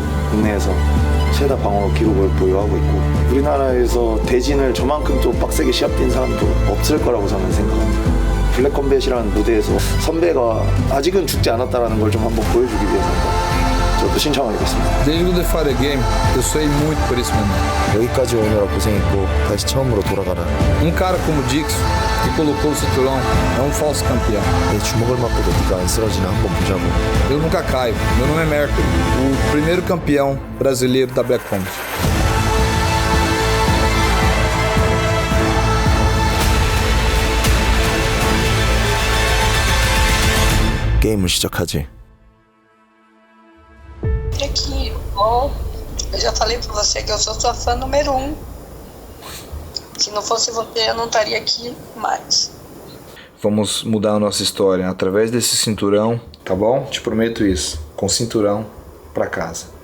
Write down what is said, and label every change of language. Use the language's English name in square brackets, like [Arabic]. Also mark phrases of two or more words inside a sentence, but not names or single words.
[Korean] 국내에서 최다 방어 기록을 보유하고 있고 우리나라에서 대진을 저만큼 또 빡세게 시합 뛴 사람도 없을 거라고 저는 생각합니다. 블랙컴뱃이라는 무대에서 선배가 아직은 죽지 않았다는 걸 좀 한번 보여주기 위해서 저도 신청하겠습니다. [Portuguese] Desde o The Fighter Game, eu suei muito por esse momento. [Korean] 여기까지 오느라 고생했고 다시 처음으로 돌아가라. [Portuguese] Cara como Dixon, que colocou o cinturão, é falso campeão. [Korean] 내 주먹을 맞고도 네가 안 쓰러지나 한번 보자고. [Portuguese] Eu nunca caio. Meu nome é Mercury, o primeiro campeão brasileiro da Black Combat. [Korean] 게임을 시작하지. [Portuguese] Aqui, ó, eu já falei pra você que eu sou sua fã número 1. Se não fosse você, eu não estaria aqui mais. Vamos mudar a nossa história através desse cinturão, tá bom? Te prometo isso, com cinturão pra casa.